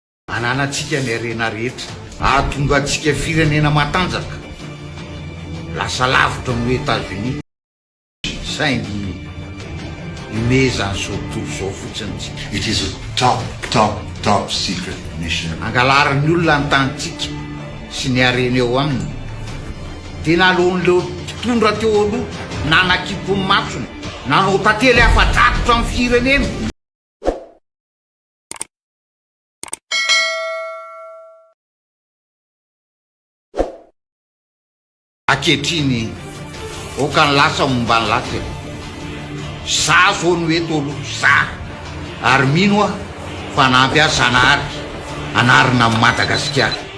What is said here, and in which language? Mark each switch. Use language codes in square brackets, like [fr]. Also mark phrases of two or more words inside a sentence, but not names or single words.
[mg] ananatsika ny arena rehetra ahatonga atsika firenena matanjaka lasa lavitra no Etats-Unis saingy imezany sotovo zao fotsiny tsika. [en] It is a top secret mission. [mg] Angalarin'ny olona ny tanitsika sy ny arena eo aminy tena alohan'leo mpitondra teo aloha nanakipo ny matsony nanao tantely afa-drakotra amin'ny firenena. Akehitriny okany lasa momba ny lasa za zao no eto aloha za ary mino aho fa nampiasa anary anarina amin'ny Madagasikara.